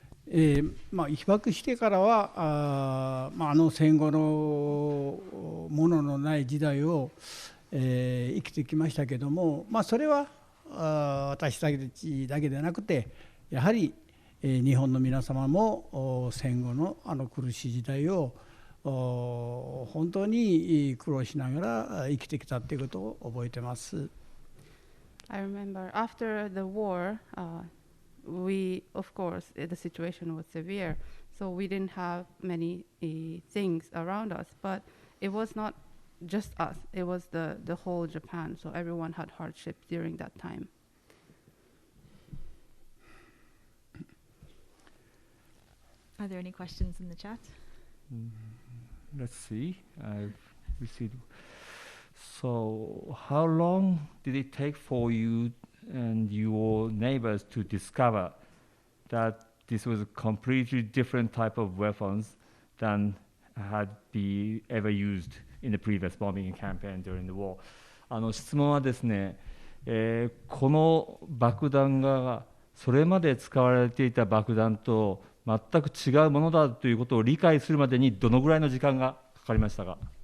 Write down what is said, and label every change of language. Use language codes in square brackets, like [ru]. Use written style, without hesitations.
[ja] 被爆してからは戦後のもののない時代を、生きてきましたけども、それは私たちだけでなくてやはり、日本の皆様も戦後の苦しい時代を本当に苦労しながら生きてきたということを覚えてます。 [en] I remember after the war, of course, the situation was severe, so we didn't have many things around us, but it was not just us. It was the whole Japan. So everyone had hardship during that time. Are there any questions in the chat? Let's see. I've received. So, how long did it take for you and your neighbors to discover that this was a completely different type of weapons than had been ever used in the previous bombing campaign during the war? [ja] 質問はですね、この爆弾がそれまで使われていた爆弾と全く違うものだということを理解するまでにどのぐらいの時間がかかりましたか？